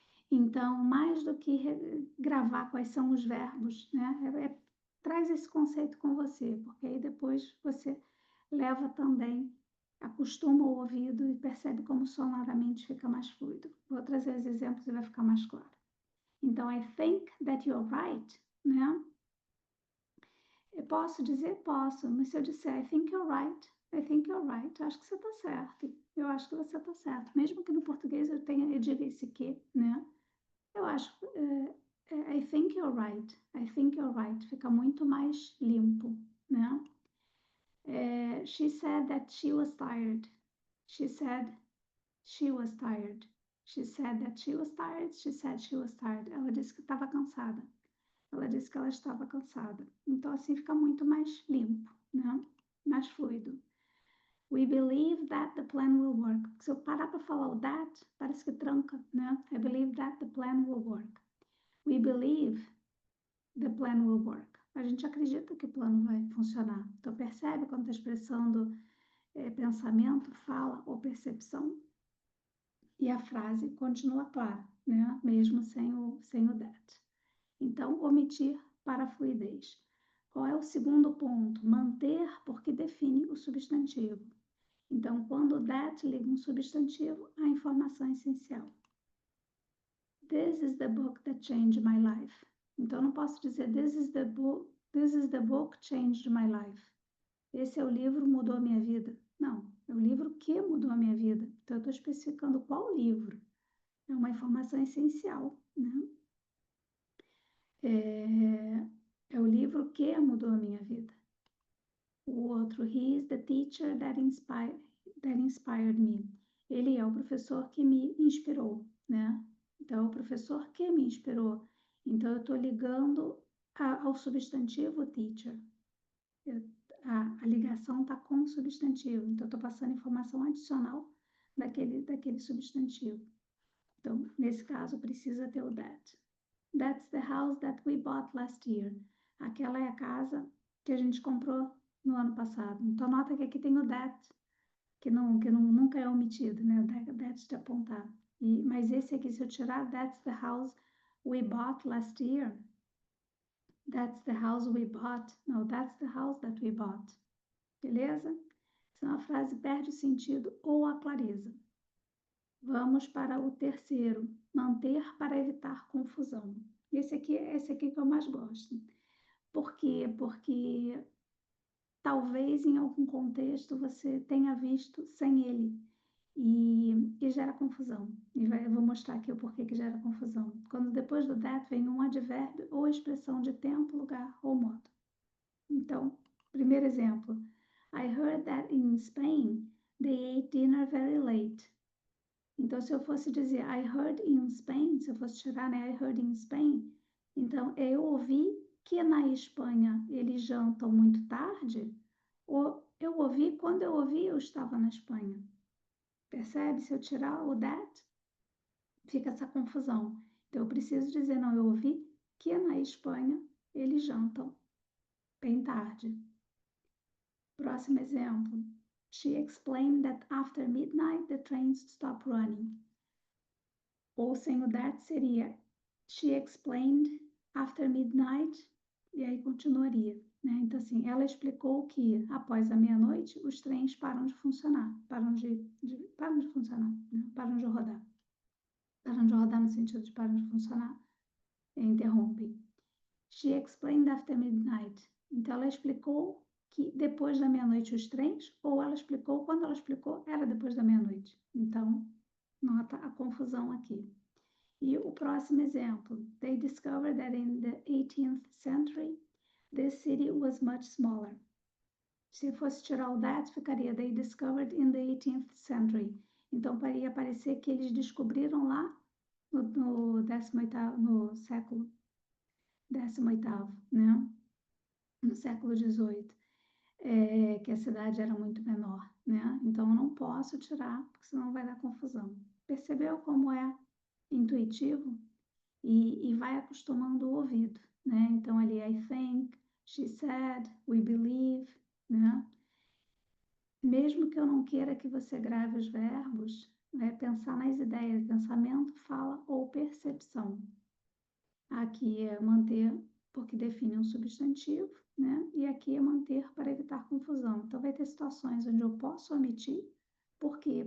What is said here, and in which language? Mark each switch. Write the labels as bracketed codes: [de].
[pt] Então, mais do que gravar quais são os verbos, né? Traz esse conceito com você, porque aí depois você leva também, acostuma o ouvido e percebe como sonoramente fica mais fluido. Vou trazer os exemplos e vai ficar mais claro. [en] Então, I think that you're right, né? [pt] Eu posso dizer? Posso, mas se eu disser [en] I think you're right, [pt] eu acho que você está certo, eu acho que você está certo. Mesmo que no português eu diga esse que, né? Eu acho, [en] I think you're right. I think you're right. [pt] Fica muito mais limpo, né? [en] She said that she was tired. She said she was tired. She said that she was tired. She said she was tired. [pt] Ela disse que estava cansada. Ela disse que ela estava cansada. Então, assim fica muito mais limpo, né? Mais fluido. [en] We believe that the plan will work. [pt] Se eu parar para falar o that, parece que tranca, né? [en] I believe that the plan will work. We believe the plan will work. [pt] A gente acredita que o plano vai funcionar. Então, percebe quando está expressando pensamento, fala ou percepção? E a frase continua clara, né? Mesmo sem o that. Então, omitir para a fluidez. Qual é o segundo ponto? Manter, porque define o substantivo. Então, quando that liga um substantivo, a informação é essencial. [en] This is the book that changed my life. [pt] Então, eu não posso dizer [en] this is the book changed my life. [pt] Esse é o livro mudou a minha vida. Não, é o livro que mudou a minha vida. Então, eu estou especificando qual livro. É uma informação essencial, né? É o livro que mudou a minha vida. O outro, [en] he is the teacher that inspired me. [pt] Ele é o professor que me inspirou, né? Então, é o professor que me inspirou. Então, eu estou ligando ao substantivo teacher. A ligação está com o substantivo. Então, eu estou passando informação adicional daquele substantivo. Então, nesse caso, precisa ter o that. [en] That's the house that we bought last year. [pt] Aquela é a casa que a gente comprou no ano passado. Então, nota que aqui tem o that, que nunca é omitido, né? O that de apontar. Mas esse aqui, se eu tirar [en] that's the house we bought last year, that's the house we bought. No, that's the house that we bought. [pt] Beleza? Senão a frase perde o sentido ou a clareza. Vamos para o terceiro, manter para evitar confusão. Esse aqui que eu mais gosto. Por quê? Porque talvez em algum contexto você tenha visto sem ele e gera confusão. Eu vou mostrar aqui o porquê que gera confusão. Quando depois do that vem um advérbio ou expressão de tempo, lugar ou modo. Então, primeiro exemplo. [en] I heard that in Spain they ate dinner very late. [pt] Então, se eu fosse dizer [en] I heard in Spain, [pt] se eu fosse tirar, né, I heard in Spain, então eu ouvi que na Espanha eles jantam muito tarde, ou eu ouvi quando eu ouvi eu estava na Espanha. Percebe? Se eu tirar o that, fica essa confusão. Então, eu preciso dizer, não, eu ouvi que na Espanha eles jantam bem tarde. Próximo exemplo. [en] She explained that after midnight the trains stop running. [pt] Ou sem o that seria [en] she explained after midnight, [pt] e aí continuaria, né? Então, assim, ela explicou que após a meia-noite os trens param de funcionar, param de funcionar, né? Param de rodar. Param de rodar no sentido de param de funcionar, interrompem. [en] She explained after midnight. [pt] Então, ela explicou que depois da meia-noite os trens, ou ela explicou, quando ela explicou, era depois da meia-noite. Então, nota a confusão aqui. E o próximo exemplo. [en] They discovered that in the 18th century, this city was much smaller. [pt] Se fosse tirar o that, ficaria [en] they discovered in the 18th century. [pt] Então, ia parecer que eles descobriram lá no 18º, no século 18º, né? No século 18, que a cidade era muito menor, né? Então, eu não posso tirar, porque senão vai dar confusão. Percebeu como é intuitivo? E vai acostumando o ouvido, né? Então, ali, [en] I think, she said, we believe, né? [pt] Mesmo que eu não queira que você grave os verbos, pensar nas ideias, pensamento, fala ou percepção. Aqui é manter, porque define um substantivo, né? E aqui é manter para evitar confusão. Então, vai ter situações onde eu posso omitir. Por quê?